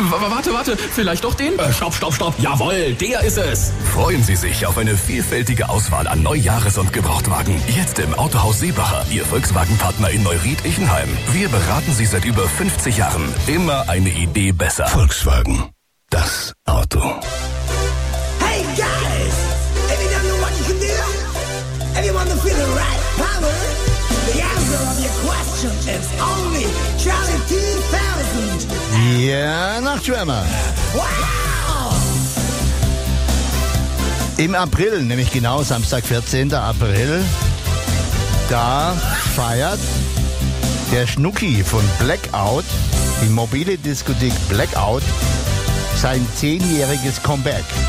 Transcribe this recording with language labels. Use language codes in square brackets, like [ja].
[de] Warte, vielleicht doch den? Stopp, jawohl, der ist es. Freuen Sie sich auf eine vielfältige Auswahl an Neujahres- und Gebrauchtwagen. Jetzt im Autohaus Seebacher, Ihr Volkswagen-Partner in Neuried-Ichenheim. Wir beraten Sie seit über 50 Jahren. Immer eine Idee besser. Volkswagen, das Auto. [en] Hey guys, let me tell you what you can do. If you want to feel the right power, the answer of your question is only Charlie 2000. [de] Ja, Nachtschwärmer. Wow! Im April, nämlich genau Samstag, 14. April, da feiert der Schnucki von Blackout, die mobile Diskothek Blackout, sein 10-jähriges Comeback.